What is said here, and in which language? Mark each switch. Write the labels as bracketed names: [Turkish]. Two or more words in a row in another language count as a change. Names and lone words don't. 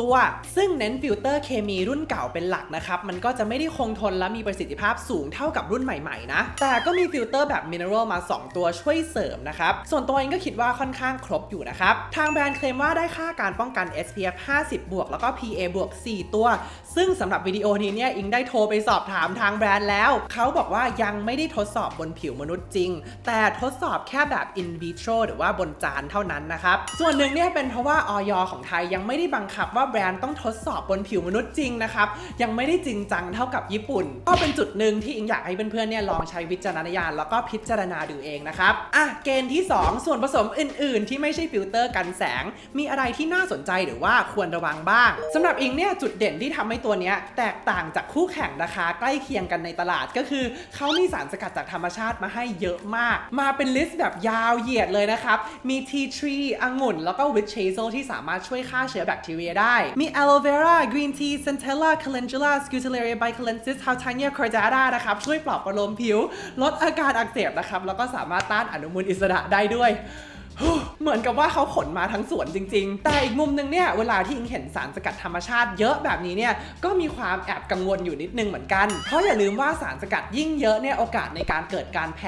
[Thai] ตัวซึ่งเน้นฟิลเตอร์เคมีรุ่นเก่าเป็นหลักนะครับมันก็จะไม่ได้คงทนและมีประสิทธิภาพสูงเท่ากับรุ่นใหม่ๆนะแต่ก็มีฟิลเตอร์แบบ Mineral มา 2 ตัวช่วยเสริมนะครับส่วนตัวเองก็คิดว่าค่อนข้างครบอยู่นะครับทางแบรนด์เคลมว่าได้ค่าการป้องกัน SPF 50 บวกแล้วก็ PA บวก 4 ตัวซึ่งสำหรับวิดีโอนี้เนี่ยอิงได้โทรไปสอบถามทางแบรนด์แล้วเขาบอกว่ายังไม่ได้ทดสอบบนผิวมนุษย์จริงแต่ทดสอบแค่แบบ [Latin] in vitro [Thai] หรือว่าบนจานเท่านั้นนะครับส่วนหนึ่งเนี่ยเป็นเพราะว่าอย. ของไทยยังไม่ได้บังคับว่าแบรนด์ต้องทดสอบบนผิวมนุษย์จริงนะครับยังไม่ได้จริงจังเท่ากับญี่ปุ่นก็เป็นจุดหนึ่งที่อิงอยากให้เพื่อนๆเนี่ยลองใช้วิจารณญาณแล้วก็พิจารณาดูเองนะครับเกณฑ์ที่2ส่วนผสมอื่นๆที่ไม่ใช่ฟิลเตอร์กันแสงมีอะไรที่น่าสนใจหรือว่าควรระวังบ้างสำหรับอิงเนี่ยจุดเด่นที่ทำให้ตัวเนี้ยแตกต่างจากคู่แข่งราคาใกล้เคียงกันในตลาด ก็คือเขามีสารสกัดจากธรรมชาติมาให้เยอะมากมาเป็นลิสต์แบบยาวเหยียดเลยนะครับมี [English] tea tree [Thai] องุ่นแล้วก็ [English] witch hazel [Thai] ที่สามารถช่วยฆ่าเชื้อแบคทีเรียได้มี [English] aloe vera green tea centella calendula scutellaria bicalensis houttania cordata [Thai] นะครับช่วยปลอบประโลมผิวลดอาการอักเสบนะครับแล้วก็สามารถต้านอนุมูลอิสระ ได้ด้วยเหมือนกับว่าเขาขนมาทั้งสวนจริงๆแต่อีกมุมนึงเนี่ยเวลาที่อิงเห็นสารสกัดธรรมชาติเยอะแบบนี้เนี่ยก็มีความแอบกังวลอยู่นิดนึงเหมือนกันเพราะอย่าลืมว่าสารสกัดยิ่งเยอะเนี่ยโอกาสในการเกิดการแพ้